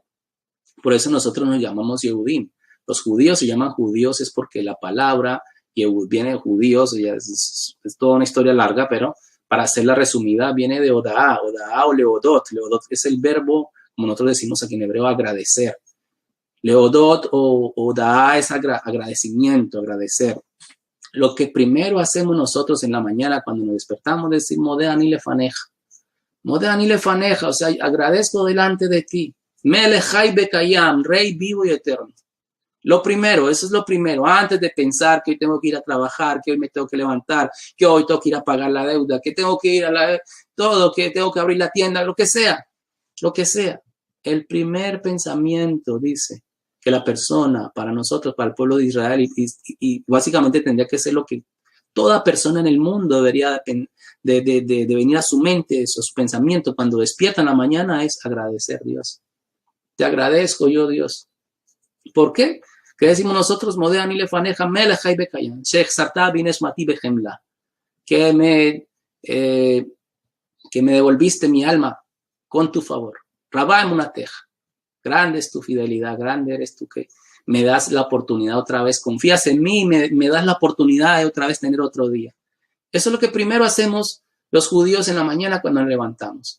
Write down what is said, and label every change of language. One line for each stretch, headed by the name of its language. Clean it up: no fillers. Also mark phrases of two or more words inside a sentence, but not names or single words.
Spanish: Por eso nosotros nos llamamos Yehudim. Los judíos se llaman judíos es porque la palabra Yehud viene de judíos, es toda una historia larga, pero para hacerla resumida, viene de Odaá o Leodot. Leodot es el verbo, como nosotros decimos aquí en hebreo, agradecer. Leodot o Odaá es agradecimiento, agradecer. Lo que primero hacemos nosotros en la mañana cuando nos despertamos es decir,
Hebrew: מודה אני לפניך. מודה אני לפניך,
Spanish: o sea, agradezco delante de ti.
Hebrew: מלך חי וקיים,
Spanish: Rey vivo y eterno. Lo primero, eso es lo primero, antes de pensar que hoy tengo que ir a trabajar, que hoy me tengo que levantar, que hoy tengo que ir a pagar la deuda, que tengo que ir a todo, que tengo que abrir la tienda, lo que sea. El primer pensamiento dice que la persona, para nosotros, para el pueblo de Israel, y básicamente tendría que ser lo que toda persona en el mundo debería de venir a su mente, a su pensamiento, cuando despierta en la mañana, es agradecer a Dios. Te agradezco yo, Dios. ¿Por qué? ¿Qué decimos nosotros?
Hebrew: מודה אני לפניך מלך חי וקיים, שהחזרת בי נשמתי בחמלה.
Spanish: Que me devolviste mi alma con tu favor.
Hebrew: רבה אמונתך.
Spanish: Grande es tu fidelidad, grande eres tú que me das la oportunidad otra vez. Confías en mí y me das la oportunidad de otra vez tener otro día. Eso es lo que primero hacemos los judíos en la mañana cuando nos levantamos.